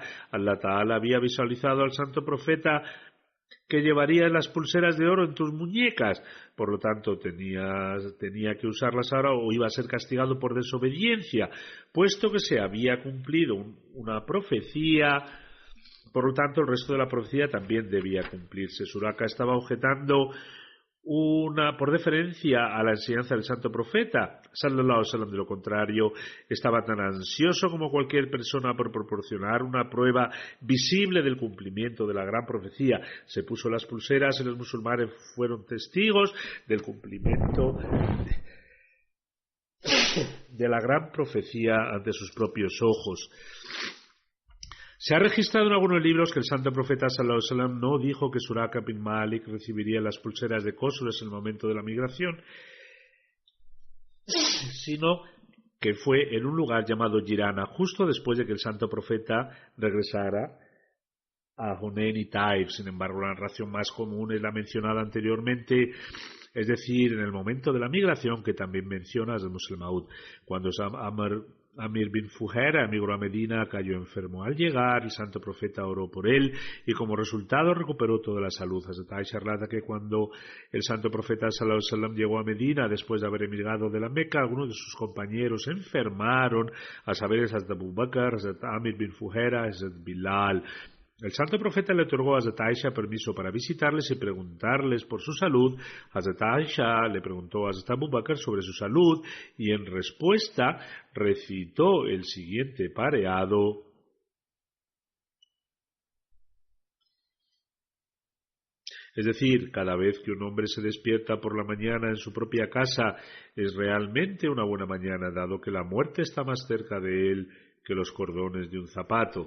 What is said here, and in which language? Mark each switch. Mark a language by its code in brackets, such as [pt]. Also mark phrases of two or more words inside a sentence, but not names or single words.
[es] Allah Ta'ala había visualizado al santo profeta que llevaría las pulseras de oro en tus muñecas, por lo tanto tenía que usarlas ahora o iba a ser castigado por desobediencia, puesto que se había cumplido una profecía. Por lo tanto, el resto de la profecía también debía cumplirse. Suraka estaba objetando por deferencia a la enseñanza del santo profeta [ar] صلى الله عليه وسلم. [es] De lo contrario, estaba tan ansioso como cualquier persona por proporcionar una prueba visible del cumplimiento de la gran profecía. Se puso las pulseras y los musulmanes fueron testigos del cumplimiento de la gran profecía ante sus propios ojos. Se ha registrado en algunos libros que el santo profeta [ar] صلى الله عليه وسلم [es] no dijo que Suraka bin Malik recibiría las pulseras de Khosroes en el momento de la migración, sino que fue en un lugar llamado Jirana, justo después de que el santo profeta regresara a Hunayn y Taif. Sin embargo, la narración más común es la mencionada anteriormente, es decir, en el momento de la migración, que también menciona el Muslim Maud. Cuando Amir bin Fuhaira emigró a Medina, cayó enfermo. Al llegar, el santo profeta oró por él y como resultado recuperó toda la salud. Hazrat Aisha relata que cuando el santo profeta [ar] صلى الله عليه وسلم [es] llegó a Medina, después de haber emigrado de la Meca, algunos de sus compañeros se enfermaron, a saber, Hazrat Abu Bakr, Hazrat Amir bin Fuhaira, Hazrat Bilal. El santo profeta le otorgó a Hazrat Aisha permiso para visitarles y preguntarles por su salud. Hazrat Aisha le preguntó a Hazrat Abu Bakr sobre su salud y en respuesta recitó el siguiente pareado: es decir, cada vez que un hombre se despierta por la mañana en su propia casa es realmente una buena mañana, dado que la muerte está más cerca de él que los cordones de un zapato.